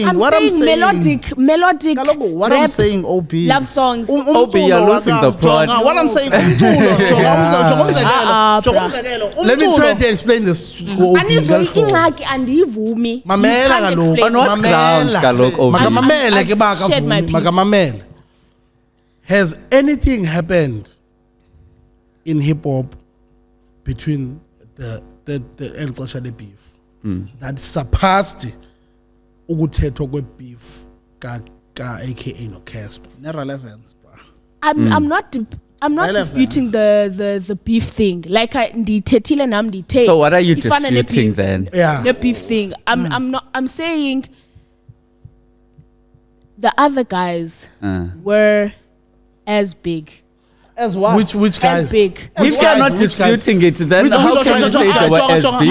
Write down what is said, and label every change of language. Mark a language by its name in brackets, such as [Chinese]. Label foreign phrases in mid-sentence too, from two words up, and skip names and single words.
[English] melodic what rap, I'm saying, OB. love songs. OB, you're losing the plot. What I'm saying, Let me try to explain this to [Xhosa] Ingxaki andiyivumi. [English] You [Xhosa] Mamela [English] can't [Xhosa] kaloku. [English] explain. On what grounds, [Xhosa] kaloku, OB? Makamamele ke [English] I've shared my piece. [Xhosa] makamamele. [English] Has anything happened in hip hop between the El Xesha beef that surpassed [Xhosa] ukuthethwa kwe [English] beef ka aka no Casper? No relevance, bro. I'm not disputing the beef thing. [Xhosa] Like ndithethile nam ndithe. [English] So what are you [Xhosa] ifana ne [English] disputing beef. then? Yeah. The beef thing. I'm saying the other guys were as big. As what? Which guys? As big. If you're not disputing it, then how can you say they were as big?